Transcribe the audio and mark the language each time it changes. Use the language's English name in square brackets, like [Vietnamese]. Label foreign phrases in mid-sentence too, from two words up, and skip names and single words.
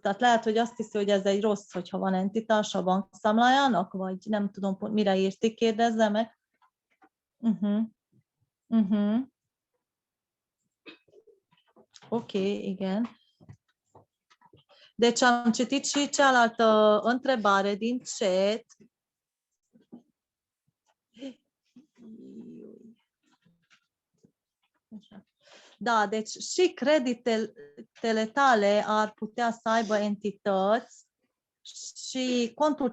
[Hungarian] Tehát lehet, hogy azt hiszi, hogy ez egy rossz, hogyha van entitás a bankszámlájának, vagy nem tudom, mire írti, kérdezze meg. Oké, igen. [Romanian] Deci am citit și cealaltă întrebare din chat. Da, deci și creditele tale ar putea să aibă entități și contul